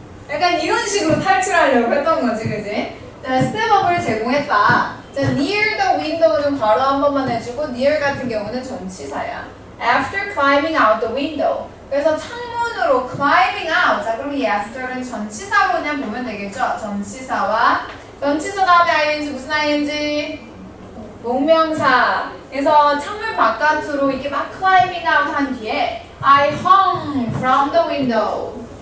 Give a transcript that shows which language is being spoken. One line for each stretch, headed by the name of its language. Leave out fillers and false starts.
Korean: 약간 이런 식으로 탈출하려고 했던 거지, 그지? 스텝업을 제공했다. 자, near the window는 괄호 한 번만 해주고 near 같은 경우는 전치사야.
English: After climbing out the window.
Korean: 그래서 창문으로 climbing out. 자, 그럼 이 after는 전치사로 그냥 보면 되겠죠? 전치사 다음에 ing 무슨 ing? 동명사. 그래서 창문 바깥으로 이렇게 막 climbing out 한 뒤에
English: I hung from the window.